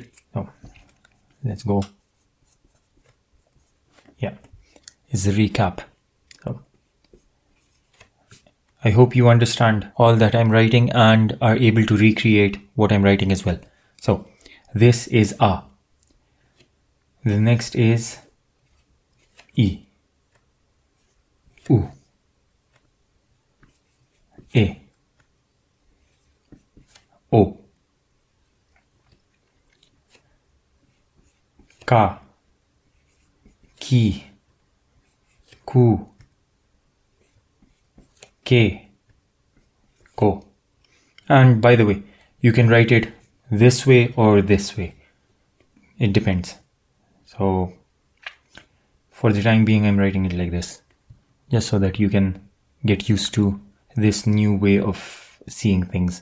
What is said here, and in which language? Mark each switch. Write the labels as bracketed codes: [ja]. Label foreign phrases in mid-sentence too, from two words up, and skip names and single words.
[en] Let's go. Yeah, it's a recap. So, I hope you understand all that I'm writing and are able to recreate what I'm writing as well. So this is A. The next is I, U, E, O, Ka, Ki, Ku, Ke, Ko. And by the way, you can write it this way or this way. It depends. So for the time being, I'm writing it like this, just so that you can get used to this new way of seeing things.